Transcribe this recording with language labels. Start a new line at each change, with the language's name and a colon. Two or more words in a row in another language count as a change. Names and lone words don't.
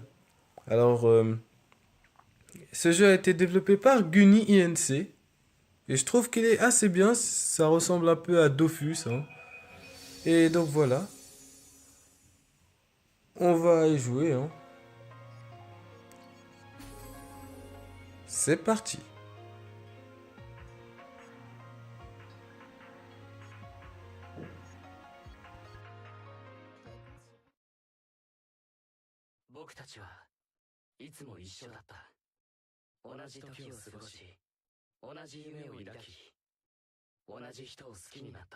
French: Alors ce jeu a été développé par Guni INC et je trouve qu'il est assez bien, ça ressemble un peu à Dofus, hein. Et donc voilà, on va y jouer, hein. C'est parti.
Japanese: 僕たちはいつも一緒だった。同じ時を過ごし、同じ夢を抱き、同じ人を好きになった。